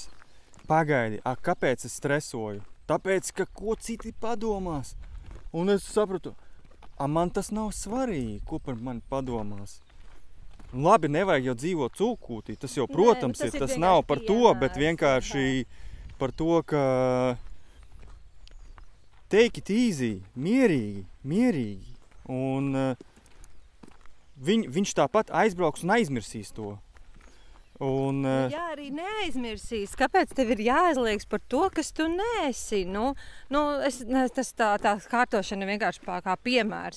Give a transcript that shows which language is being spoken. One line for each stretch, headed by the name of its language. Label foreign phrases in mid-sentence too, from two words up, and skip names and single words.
Latvian: Pagaidi, kāpēc es stresoju? Tāpēc, ka ko citi padomās. Un es sapratu, man tas nav svarīgi, ko par mani padomās. Labi, nevajag jau dzīvot cūkūtī, tas jau, protams, tas nav par to, bet vienkārši par to, ka
English: take it easy,
Latvian: mierīgi. Un viņš tāpat aizbrauks un aizmirsīs to. Un, jā, arī neaizmirsīs. Kāpēc tev ir jāaizliekas par to, kas tu neesi? Tā kārtošana vienkārši kā piemērs.